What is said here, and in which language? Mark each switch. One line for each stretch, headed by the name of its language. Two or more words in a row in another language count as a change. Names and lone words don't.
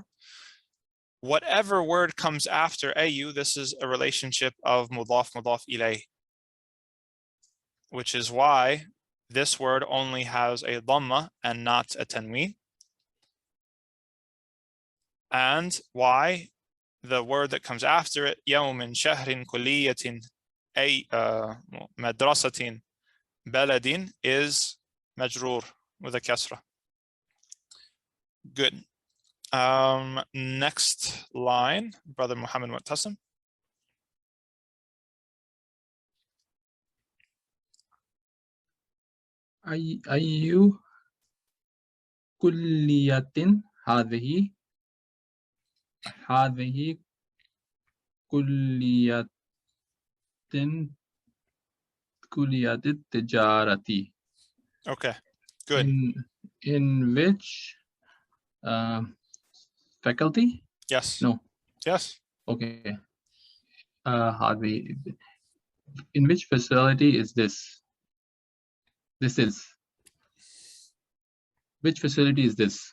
English: Whatever word comes after ayu, this is a relationship of
Arabic: مضاف إليه,
English: which is why this word only has a dhamma and not a tanween, and why the word that comes after it,
Arabic: يومٍ، شهرٍ، كليةٍ، مدرسةٍ، بلدٍ,
English: is majroor with a kasra. Good. Next line, Brother Muhammad Mu'tasim.
Arabic: أي كلية هذه كلية التجارة.
English: Okay, good. In which faculty? Yes. No. Yes. Okay. هذه. In which facility is this? Which facility is this?